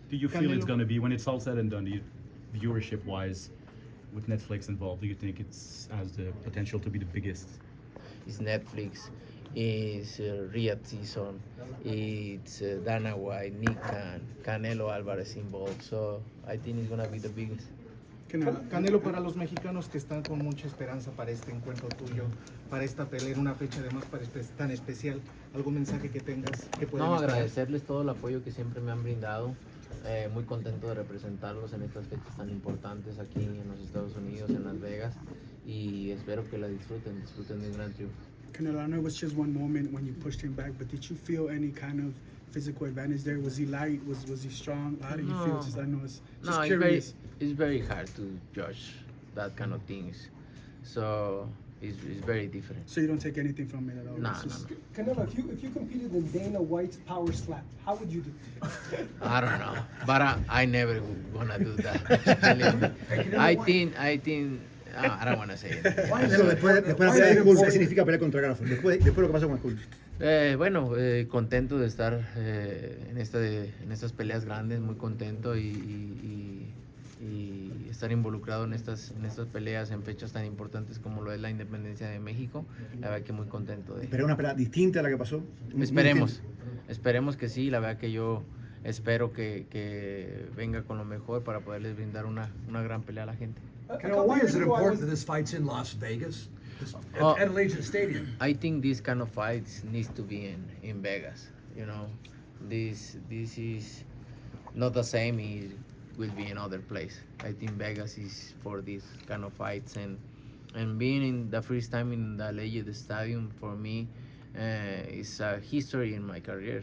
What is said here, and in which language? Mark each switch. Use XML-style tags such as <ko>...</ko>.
<en>Do you feel it's going to be, when it's all said and done, viewership-wise, with Netflix involved, do you think it has the potential to be the biggest? It's Netflix. It's Riyadh season. It's Dana White, Nick Khan, Canelo Alvarez involved. So I think it's gonna be the biggest.</en> <es>Canelo, para los mexicanos que están con mucha esperanza para este encuentro tuyo, para esta pelea en una fecha además tan especial, ¿algún mensaje que tengas que puedan No, esperar? agradecerles todo el apoyo que siempre me han brindado. Muy contento de representarlos en estas fechas tan importantes aquí en los Estados Unidos, en Las Vegas. Y espero que la disfruten de un gran triunfo.</es> <en>Canelo, I know it was just one moment when you pushed him back, but did you feel any kind of physical advantage there? Was he light? Was he strong? How did you feel? Just, I know it's just No, curious. it's very hard to judge that kind of things. So it's very different. So you don't take anything from it at all? No, It's just- Canelo, if you competed in Dana White's power slap, how would you do? I don't know, but I never gonna do that. Believe me. I think I don't wanna say it.</en> <es>Pero después de la pelea de Cool, ¿qué significa pelear contra Crawford? Después lo que pasó con Cool. Bueno, contento de estar en estas peleas grandes, muy contento y estar involucrado en estas peleas en fechas tan importantes como lo es la independencia de México. La verdad que muy contento de. Pero una pelea distinta a la que pasó. Esperemos que sí. La verdad que yo espero que venga con lo mejor para poderles brindar una gran pelea a la gente.</es> <en>Canelo, why is it important that this fight's in Las Vegas? At Allegiant Stadium. I think this kind of fights needs to be in Vegas. You know, this is not the same. It will be in other place. I think Vegas is for these kind of fights, and being in the first time in the Allegiant Stadium for me is a history in my career.</en>